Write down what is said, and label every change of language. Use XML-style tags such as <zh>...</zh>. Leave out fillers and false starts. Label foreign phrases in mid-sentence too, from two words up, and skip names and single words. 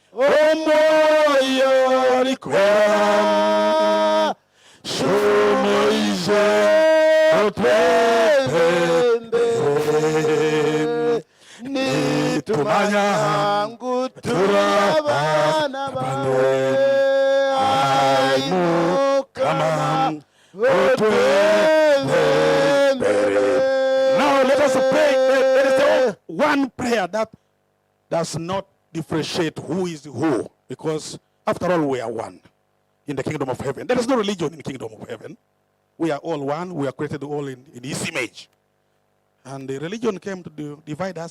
<nyn>omoyo rikwera sumoije otwebebere nitumanya turi abana bawe hai mukama otwebebere.</nyn> <en>Now let us pray. There is one prayer that does not differentiate who is who, because after all we are one in the kingdom of heaven. There is no religion in the kingdom of heaven. We are all one. We are created all in His image. And the religion came to divide us.</en>